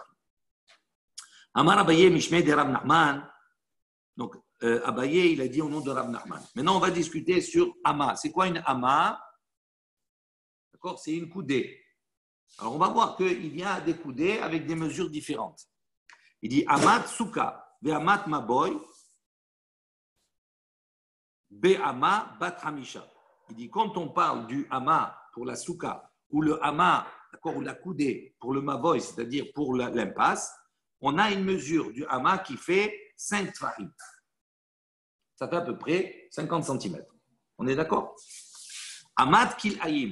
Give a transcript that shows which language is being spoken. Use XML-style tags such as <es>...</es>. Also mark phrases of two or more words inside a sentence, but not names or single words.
<arc>אמר אביי משמיה דרב נחמן.</arc> <fr>Donc, Abaye, il a dit au nom de Rav Nachman. Maintenant, on va discuter sur ama. C'est quoi une ama? D'accord? C'est une coudée. Alors, on va voir qu'il y a des coudées avec des mesures différentes. Il dit</fr> <he>אמת סוכה, ואמת מבוי באמה בת חמשה.</he> <fr>Il dit quand on parle du ama pour la souka ou le ama, d'accord, ou la coudée pour le maboy, c'est-à-dire pour l'impasse, on a une mesure du ama qui fait 5 tfahim. Ça fait à peu près 50 cm. On est d'accord?</fr> <he>אמת כלאים.</he>